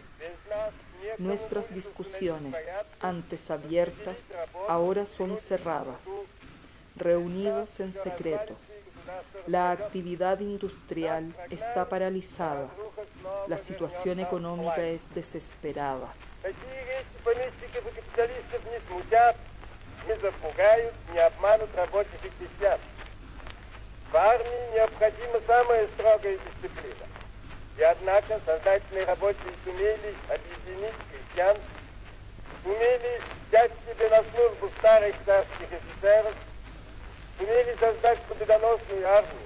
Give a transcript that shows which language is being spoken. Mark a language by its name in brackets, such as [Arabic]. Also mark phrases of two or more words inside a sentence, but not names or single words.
[Spanish] Nuestras discusiones, antes abiertas, ahora son cerradas, reunidos en secreto. La actividad industrial está paralizada, la situación económica es desesperada. [Russian] Не запугают, не обманут рабочих и крестьян. В армии необходима самая строгая дисциплина. И однако сознательные рабочие сумели объединить крестьян, сумели взять себе на службу старых царских офицеров, сумели создать победоносную армию.